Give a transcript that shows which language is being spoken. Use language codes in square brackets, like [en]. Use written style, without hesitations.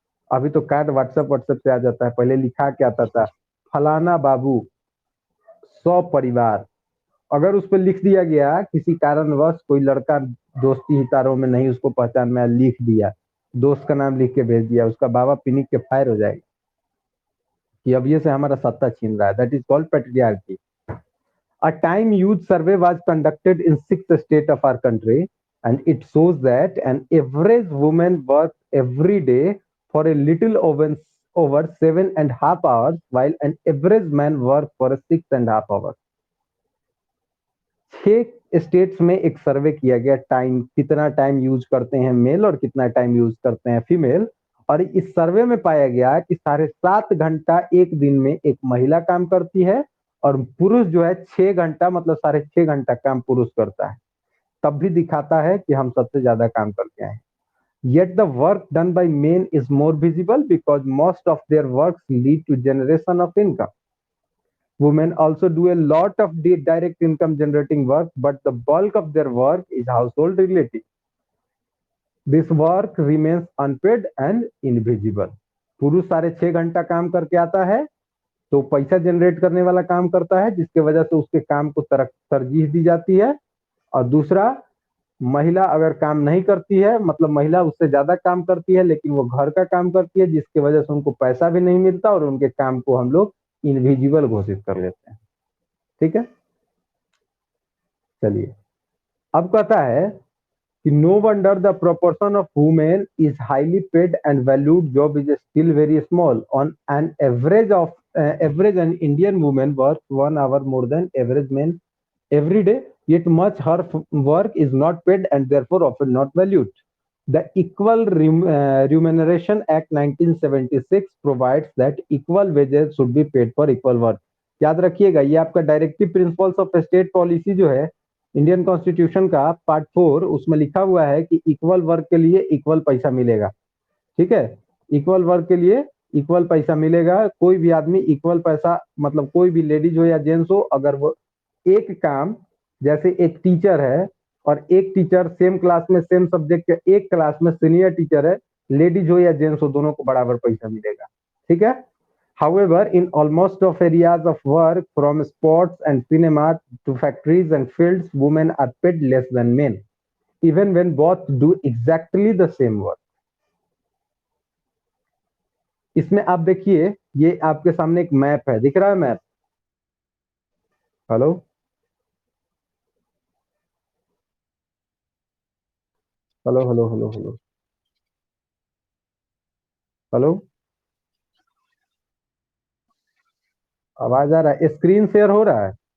[hi] अभी तो card WhatsApp WhatsApp से आ जाता है, पहले लिखा के आता था फलाना बाबू सौ परिवार। अगर उस पर लिख दिया गया किसी कारणवश कोई लड़का दोस्ती हितारों में नहीं उसको पहचान में लिख दिया, दोस्त का नाम लिख के भेज दिया, उसका बाबा पिनिक के फायर हो जाएगा कि अब ये से हमारा सत्ता छीन रहा है। [en] That is called patriarchy. A time youth survey was conducted in six states of our country, and it shows that an average woman works every day for a little over 7.5 hours, while an average man works for a 6.5 hours. [hi] 6 states में एक सर्वे किया गया, time कितना time use करते हैं mail और कितना time use करते हैं फीमेल। और इस सर्वे में पाया गया कि 7.5 घंटा एक दिन में एक महिला काम करती है, और पुरुष जो है 6 घंटा, मतलब 6.5 घंटा काम पुरुष करता है। तब भी दिखाता है कि हम सबसे ज्यादा काम करके आए। [en] Yet the work done by men is more visible because most of their works lead to generation of income. Women also do a lot of direct income generating work, but the bulk of their work is household related. This work remains unpaid and invisible. [hi] पुरुष 6.5 घंटा काम करके आता है, तो पैसा generate करने वाला काम करता है, जिसके वजह से उसके काम को तरजीह दी जाती है। और दूसरा, महिला अगर काम नहीं करती है, मतलब महिला उससे ज्यादा काम करती है लेकिन वो घर का काम करती है, जिसकी वजह से उनको पैसा भी नहीं मिलता और उनके काम को हम लोग इनविजिबल घोषित कर लेते हैं। ठीक है, चलिए। अब कहता है कि [en] No wonder the proportion of women is highly paid and valued job is still very small on an average an Indian women work 1 hour more than average men every day, yet much her work is not paid and therefore often not valued. The Equal Remuneration Act 1976 provides that equal wages should be paid for equal work. [hi] याद रखिएगा, ये आपका directive principles of state policy जो है Indian constitution का part 4, उसमें लिखा हुआ है कि इक्वल वर्क के लिए इक्वल पैसा मिलेगा। ठीक है, इक्वल वर्क के लिए इक्वल पैसा मिलेगा। कोई भी आदमी इक्वल पैसा, मतलब कोई भी लेडीज हो या जेंट्स हो, अगर वो एक काम, जैसे एक टीचर है और एक टीचर सेम क्लास में सेम सब्जेक्ट के एक क्लास में सीनियर टीचर है, लेडीज हो या जेंट्स हो, दोनों को बराबर पैसा मिलेगा। ठीक है। [en] However, in almost of areas of work, from sports and cinema to factories and fields, women are paid less than men, even when both do exactly the same work. [hi] इसमें आप देखिए, ये आपके सामने एक मैप है, दिख रहा है map? Hello hello hello hello hello hello, आवाज आ रहा है? स्क्रीन शेयर हो रहा है?